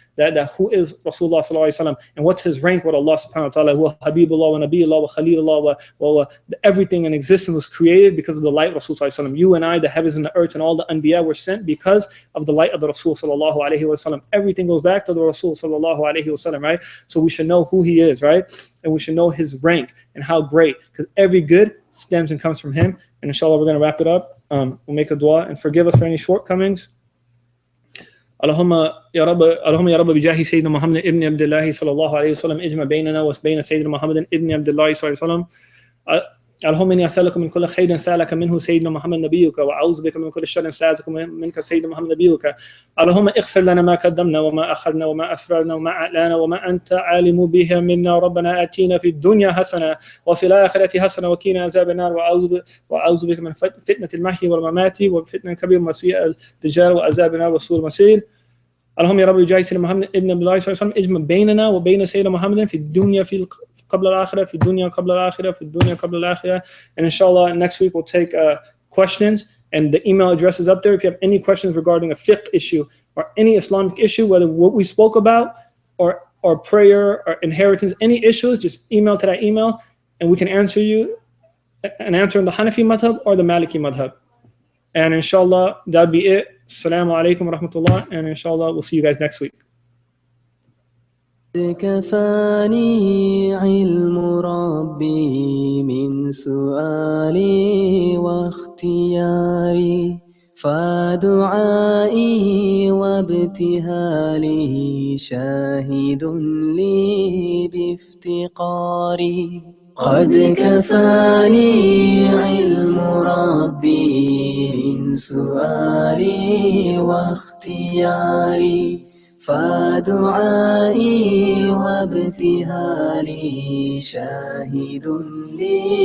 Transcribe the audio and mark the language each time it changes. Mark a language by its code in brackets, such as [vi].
[en] That who is Rasulullah sallallahu alayhi wa sallam, and what's his rank with Allah subhanahu wa ta'ala, [ar] huwa Habibullah wa Nabiyullah wa Khalilullah wa [en] everything in existence was created because of the light of Rasul sallallahu alayhi wa sallam. You and I, the heavens and the earth and all the Anbiya were sent because of the light of the Rasul sallallahu alayhi wa sallam. Everything goes back to the Rasul sallallahu alayhi wa sallam, right? So we should know who he is, right? And we should know his rank and how great, because every good stems and comes from him. And inshallah, we're going to wrap it up. We'll make a dua and forgive us for any shortcomings. [ar] اللهم يا رب بجاه سيدنا محمد ابن عبد الله صلى الله عليه وسلم اجمع بيننا وبين سيدنا محمد ابن عبد الله صلى الله عليه وسلم. اللهم اني اسالك من كل خير سالك منه سيدنا محمد نبيك، واعوذ بك من كل شر استعاذك منك سيدنا محمد نبيك. اللهم اغفر لنا ما قدمنا وما اخرنا وما اسررنا وما اعلنا وما انت عالم به منا. ربنا اتينا في الدنيا حسنه وفي الاخره حسنه وقنا عذاب النار. واعوذ بك من فتنه المحيا والممات وفتنه كبير مسيء الدجال وعذاب النار وسوء المصير. اللهم يا رب بجاه سيدنا محمد ابن عبد الله صلى الله عليه وسلم اجمع بيننا وبين سيدنا محمد في الدنيا قبل الآخرة في الدنيا قبل الآخرة في الدنيا قبل الآخرة. [en] And inshallah, next week we'll take questions, and the email address is up there. If you have any questions regarding a fiqh issue or any Islamic issue, whether what we spoke about or prayer or inheritance, any issues, just email to that email, and we can answer you an answer in the Hanafi madhab or the Maliki madhab. And inshallah, that'll be it. [ar] Assalamu alaikum wa rahmatullah, [en] and inshallah we'll see you guys next week. [ar] كفاني علم ربي من سؤالي واختياري فدعائي وابتهالي شاهد لي بافتقاري قد كفاني علم ربي من سؤالي واختياري فدعائي وابتهالي شاهد لي